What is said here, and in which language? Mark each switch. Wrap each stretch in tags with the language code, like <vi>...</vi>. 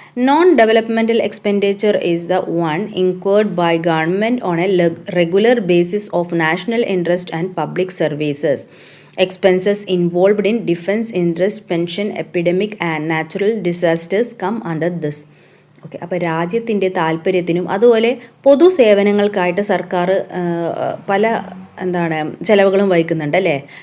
<en>Non developmental expenditure is the one incurred by government on a regular basis of national interest and public services. Expenses involved in defense, interest, pension, epidemic and natural disasters come under this.</en> <ml>Okay, അപ്പോൾ രാജ്യത്തിൻ്റെ താല്പര്യത്തിനും അതുപോലെ പൊതു സേവനങ്ങൾക്കായിട്ട് സർക്കാർ പല ചിലവുകളും വഹിക്കുന്നുണ്ട് അല്ലേ.</ml>